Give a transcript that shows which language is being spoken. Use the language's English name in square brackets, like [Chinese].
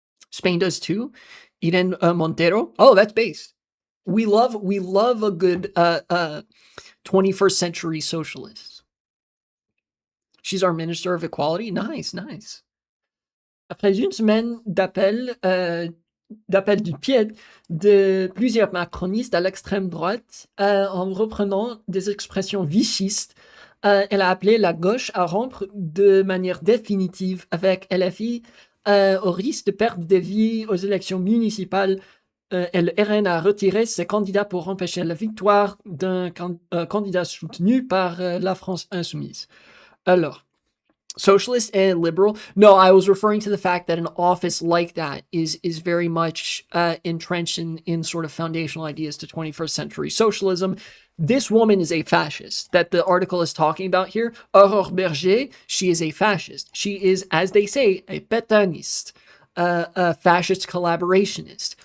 [English] Spain does too. Irene Montero. Oh, that's based. We love a good 21st century socialist. She's our Minister of Equality. Nice, nice. [French] Après une semaine d'appel du pied de plusieurs macronistes à l'extrême droite, en reprenant des expressions vichistes, elle a appelé la gauche à rompre de manière définitive avec LFI au risque de perdre des vies aux élections municipales. Le RN a retiré ses candidats pour empêcher la victoire d'un candidat soutenu par la France insoumise. [English] Alors, socialist and liberal. No, I was referring to the fact that an office like that is very much entrenched in sort of foundational ideas to 21st century socialism. This woman is a fascist that the article is talking about here. Aurore Berger, she is a fascist. She is, as they say, a pétainiste, a fascist collaborationist.